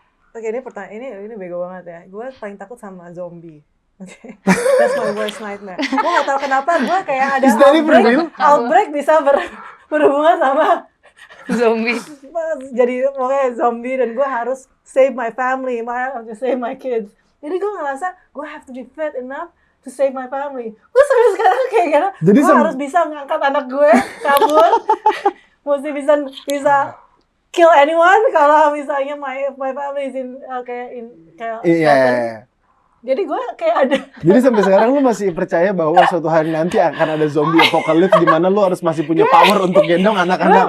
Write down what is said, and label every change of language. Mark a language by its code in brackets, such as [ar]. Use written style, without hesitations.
[id] Oke, ini pertanyaan ini bego banget ya. Gue paling takut sama zombie. [en] Oke, that's my worst nightmare. [id] Gue gak tahu kenapa gue kayak ada outbreak bisa berhubungan sama Zombie. Jadi pokoknya zombie dan gue harus [en] save my family, I have to save my kids. [id] Jadi gue ngerasa gue [en] have to be fit enough to save my family. [id] Gue sampai sekarang kayak gitu. Jadi Gue harus bisa ngangkat anak gue kabur. Mesti bisa [en] kill anyone [id] kalau misalnya [en] my family is in [id] kayak Iya. Jadi gue kayak ada. Jadi sampai sekarang lu masih percaya bahwa suatu hari nanti akan ada zombie apocalypse di mana lu harus masih punya power untuk gendong anak-anak.